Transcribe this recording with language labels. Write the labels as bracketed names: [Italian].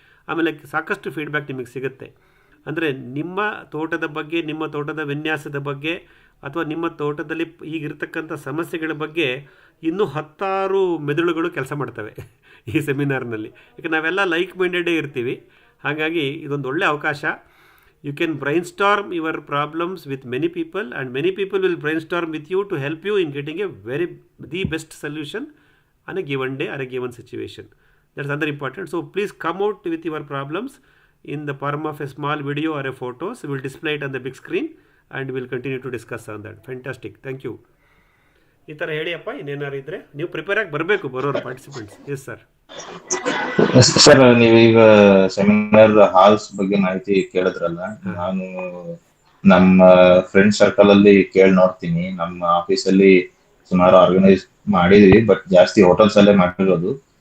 [Kannada] ಆಮೇಲೆ ಸಾಕಷ್ಟು ಫೀಡ್ಬ್ಯಾಕ್ ನಿಮಗೆ ಸಿಗುತ್ತೆ. ಅಂದರೆ ನಿಮ್ಮ ತೋಟದ ಬಗ್ಗೆ, ನಿಮ್ಮ ತೋಟದ ವಿನ್ಯಾಸದ ಬಗ್ಗೆ, ಅಥವಾ ನಿಮ್ಮ ತೋಟದಲ್ಲಿ ಈಗಿರ್ತಕ್ಕಂಥ ಸಮಸ್ಯೆಗಳ ಬಗ್ಗೆ ಇನ್ನೂ 10 ಮೆದುಳುಗಳು ಕೆಲಸ ಮಾಡ್ತವೆ ಈ ಸೆಮಿನಾರ್ನಲ್ಲಿ. ಯಾಕೆ ನಾವೆಲ್ಲ ಲೈಕ್ ಮೈಂಡೆಡೇ ಇರ್ತೀವಿ. ಹಾಗಾಗಿ ಇದೊಂದು ಒಳ್ಳೆಯ ಅವಕಾಶ. [English] You can brainstorm your problems with many people, and many people will brainstorm with you to help you in getting the best solution on a given day or a given situation. That's another important. So please come out with your problems in the form of a small video or a photos. We will display it on the big screen and we will continue to discuss on that. Fantastic. Thank you. [Kannada] ಈ ಥರ ಹೇಳಿಯಪ್ಪ, ಇನ್ನೇನಾರು ಇದ್ದರೆ ನೀವು prepare ಆಗಿ ಬರಬೇಕು, ಬರೋರು participants. [English] Yes sir. [Kannada] Sir, ನೀವೀಗ seminar halls ಬಗ್ಗೆ ಮಾಹಿತಿ ಕೇಳಿದ್ರಲ್ಲ, ನಾನು ನಮ್ಮ ಫ್ರೆಂಡ್ ಸರ್ಕಲ್ ಅಲ್ಲಿ ಕೇಳಿ ನೋಡ್ತೀನಿ. ನಮ್ಮ ಆಫೀಸಲ್ಲಿ ಸುಮಾರು ಆರ್ಗನೈಸ್ ಮಾಡಿದ್ವಿ, ಬಟ್ ಜಾಸ್ತಿ ಹೋಟೆಲ್ಸ್ ಅಲ್ಲೇ ಮಾಡಿರೋದು.